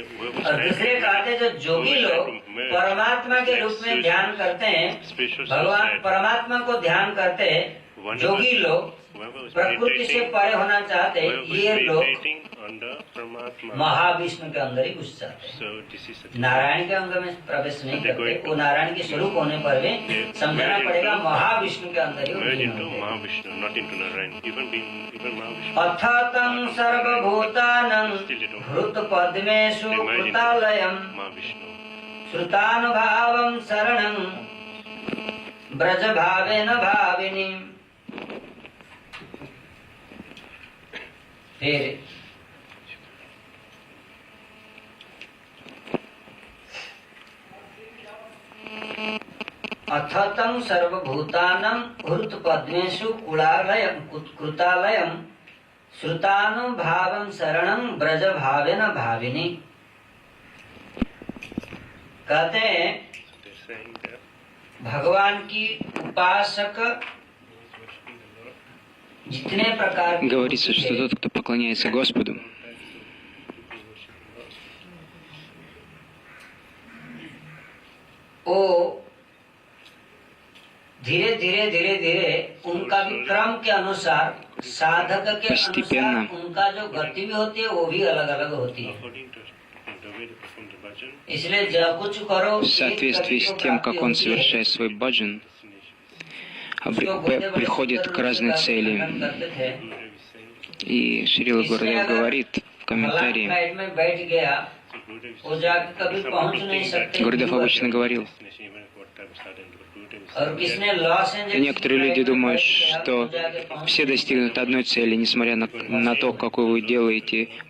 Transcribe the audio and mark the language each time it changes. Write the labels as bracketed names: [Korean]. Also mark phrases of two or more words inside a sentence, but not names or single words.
[Hindi] और दूसरे कहते हैं जो जोगी लोग परमात्मा के रूप में ध्यान करते हैं, भगवान परमात्मा को ध्यान करते हैं, जोगी लोग प्रकृति से परे होना चाहते हैं, ये लोग महाविष्णु के अंदर ही घुस जाते हैं, नारायण के अंग में प्रवेश नहीं करते। वो नारायण के स्वरूप होने पर भी समझना पड़ेगा महाविष्णु के अंदर ही। [Sanskrit] अथतं सर्वभूतानं हृत्पद्मेषु कृतालयं श्रुतानुभावं शरणं ब्रजभावेन भाविनी। फिर अथतं सर्वभूतानं हृत्पद्मेषु कृतालयं श्रुतानुभावं शरणं ब्रजभावेन भाविनी। [Hindi] कहते हैं भगवान की उपासक जितने प्रकार के [Russian] Говорится, что тот, кто поклоняется Господу, [Hindi] वो धीरे धीरे उनका भी क्रम के अनुसार, साधक के अनुसार उनका जो गति भी होती है वो भी अलग अलग होती है। इसलिए जब कुछ करो [Russian] в соответствии с тем, как он совершает свой баджан, приходит к разной цели. И Шрила Гурудев говорит в комментарии, Гурудев обычно говорил, и некоторые люди думают, что все достигнут одной цели, несмотря на то, какой вы делаете баджан.